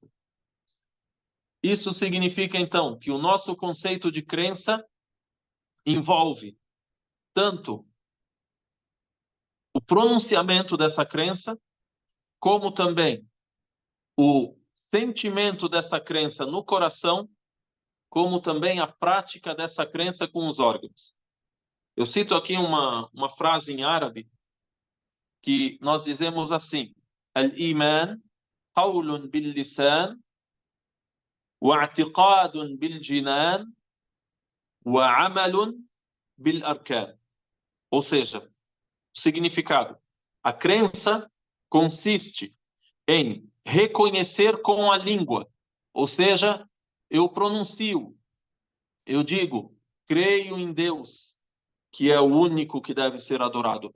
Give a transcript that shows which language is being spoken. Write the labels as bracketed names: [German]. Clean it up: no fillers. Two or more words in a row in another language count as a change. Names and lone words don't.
[Portuguese] Isso significa, então, que o nosso conceito de crença envolve tanto o pronunciamento dessa crença, como também o sentimento dessa crença no coração, como também a prática dessa crença com os órgãos. Eu cito aqui uma frase em árabe que nós dizemos assim: [Arabic] Al-Iman قول باللسان واعتقاد بالجنان وعمل بالأركان. [Portuguese] Ou seja, o significado. A crença consiste em reconhecer com a língua, ou seja, eu pronuncio, eu digo, creio em Deus, que é o único que deve ser adorado.